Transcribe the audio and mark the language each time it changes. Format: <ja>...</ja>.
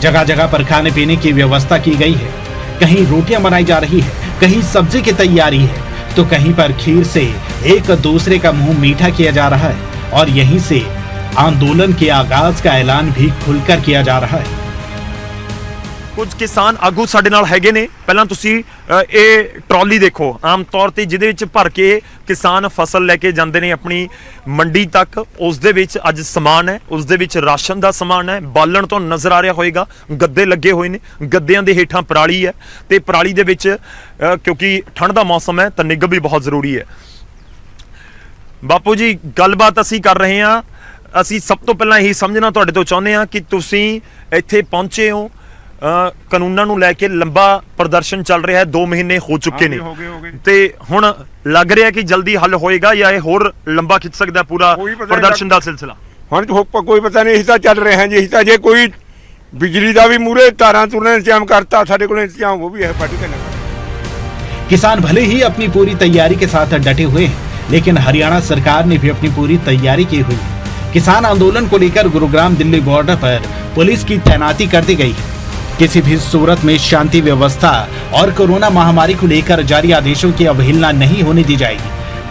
<hi>जगह जगह पर खाने पीने की व्यवस्था की गई है। कहीं रोटियां बनाई जा रही है, कहीं सब्जी की तैयारी है, तो कहीं पर खीर से एक दूसरे का मुंह मीठा किया जा रहा है और यहीं से आंदोलन के आगाज का ऐलान भी खुलकर किया जा रहा है।</hi> <pa>ਕੁਝ ਕਿਸਾਨ ਆਗੂ ਸਾਡੇ ਨਾਲ ਹੈਗੇ ਨੇ। ਪਹਿਲਾਂ ਤੁਸੀਂ ਇਹ ਟਰਾਲੀ ਦੇਖੋ, ਆਮ ਤੌਰ ਤੇ ਜਿਹਦੇ ਵਿੱਚ ਭਰ ਕੇ ਕਿਸਾਨ ਫਸਲ ਲੈ ਕੇ ਜਾਂਦੇ ਨੇ ਆਪਣੀ ਮੰਡੀ ਤੱਕ। ਉਸ ਦੇ ਵਿੱਚ ਅੱਜ ਸਮਾਨ ਹੈ, ਉਸ ਦੇ ਵਿੱਚ ਰਾਸ਼ਨ ਦਾ ਸਮਾਨ ਹੈ। ਬਾਲਣ ਤੋਂ ਨਜ਼ਰ ਆ ਰਿਹਾ ਹੋਵੇਗਾ, ਗੱਦੇ ਲੱਗੇ ਹੋਏ ਨੇ, ਗੱਦਿਆਂ ਦੇ ਹੇਠਾਂ ਪਰਾਲੀ ਹੈ ਤੇ ਪਰਾਲੀ ਦੇ ਵਿੱਚ ਕਿਉਂਕਿ ਠੰਡ ਦਾ ਮੌਸਮ ਹੈ ਤਾਂ ਨਿੱਘ ਵੀ ਬਹੁਤ ਜ਼ਰੂਰੀ ਹੈ। ਬਾਪੂ ਜੀ, ਗੱਲਬਾਤ ਅਸੀਂ ਕਰ ਰਹੇ ਹਾਂ। ਅਸੀਂ ਸਭ ਤੋਂ ਪਹਿਲਾਂ ਇਹੀ ਸਮਝਣਾ ਤੁਹਾਡੇ ਤੋਂ ਚਾਹੁੰਦੇ ਹਾਂ ਕਿ ਤੁਸੀਂ ਇੱਥੇ ਪਹੁੰਚੇ ਹੋ। ਕਾਨੂੰਨਾਂ ਨੂੰ ਲੈ ਕੇ ਲੰਬਾ ਪ੍ਰਦਰਸ਼ਨ ਚੱਲ ਰਿਹਾ ਹੈ, 2 ਮਹੀਨੇ ਹੋ ਚੁੱਕੇ ਨੇ ਤੇ ਹੁਣ ਲੱਗ ਰਿਹਾ ਕਿ ਜਲਦੀ ਹੱਲ ਹੋਏਗਾ ਜਾਂ ਇਹ ਹੋਰ ਲੰਬਾ ਖਿੱਚ ਸਕਦਾ ਪੂਰਾ ਪ੍ਰਦਰਸ਼ਨ ਦਾ ਸਿਲਸਿਲਾ। ਹੁਣ ਕੋਈ ਪਤਾ ਨਹੀਂ, ਅਸੀਂ ਤਾਂ ਚੱਲ ਰਹੇ ਹਾਂ ਜੀ। ਅਸੀਂ ਤਾਂ ਜੇ ਕੋਈ ਬਿਜਲੀ ਦਾ ਵੀ ਮੂਰੇ ਤਾਰਾਂ ਤੁਰਨ ਇੰਤਜ਼ਾਮ ਕਰਤਾ, ਸਾਡੇ ਕੋਲ ਇੰਤਜ਼ਾਮ ਉਹ ਵੀ ਹੈ ਪਾर्टी के नगर।</pa> <hi>किसान भले ही अपनी पूरी तैयारी के साथ डटे हुए हैं, लेकिन हरियाणा सरकार ने भी अपनी पूरी तैयारी की हुई है। किसान आंदोलन को लेकर गुरुग्राम दिल्ली बॉर्डर पर पुलिस की तैनाती कर दी गई है। किसी भी सूरत में शांति व्यवस्था और कोरोना महामारी को लेकर जारी आदेशों की अवहेलना नहीं होने दी जाएगी।</hi>